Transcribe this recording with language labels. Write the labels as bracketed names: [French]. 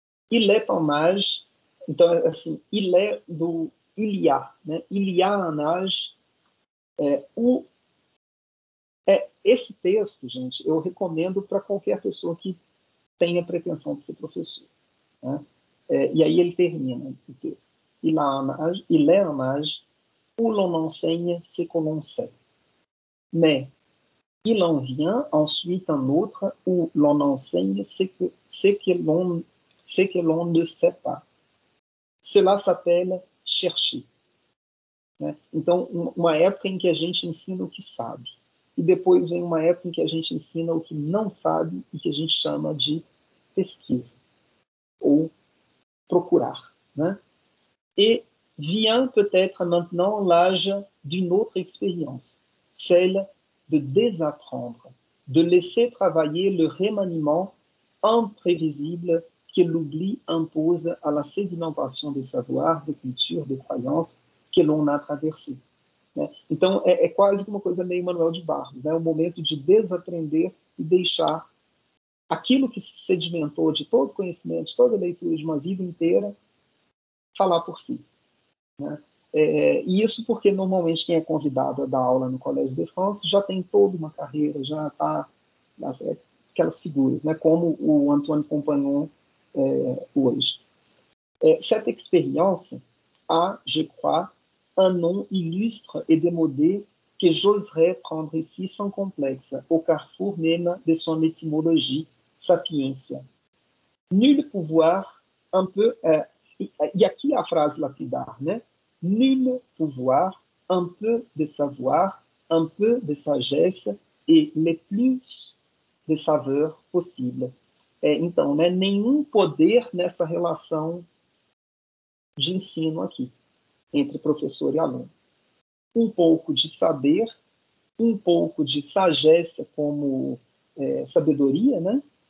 [French] Il est un âge, [Portuguese] então, assim, [French] il est do Ilia, né? Il y a un âge, [Portuguese] esse texto, gente, eu recomendo para qualquer pessoa que tenha pretensão de ser professor. Né? E aí ele termina o texto. [French] Il est un âge où l'on enseigne ce que l'on sait. Mais il en vient ensuite un autre où l'on enseigne ce que l'on ne sait pas. Cela s'appelle chercher. [Portuguese] Né? Então, uma época em que a gente ensina o que sabe. E depois vem uma época em que a gente ensina o que não sabe e que a gente chama de pesquisa ou procurar. Né? [French] Et vient peut-être maintenant l'âge d'une autre expérience, celle de désapprendre, de laisser travailler le remaniement imprévisible que l'oubli impose à la sédimentation des savoirs, des cultures, des croyances que l'on a traversées. [Portuguese] Né? Então, é quase uma coisa meio Manuel de Barros, né? O momento de desaprender e deixar aquilo que se sedimentou de todo conhecimento, de toda leitura de uma vida inteira, falar por si. Né? E isso porque, normalmente, quem é convidado a dar aula no Collège de France já tem toda uma carreira, já está aquelas figuras, né? Como o Antoine Compagnon hoje. [French] Cette expérience a, je crois, un nom illustre et démodé que j'oserais prendre ici sans complexe, au carrefour même de son étymologie, sapiência. Nul pouvoir un peu... [Portuguese] e aqui a frase lapidar, né? [French] Nul pouvoir, un peu de savoir, un peu de sagesse et le plus de saveur possible. [Portuguese] Então, né, nenhum poder nessa relação de ensino aqui, entre professor e aluno. Um pouco de saber, um pouco de sagesse como sabedoria, né?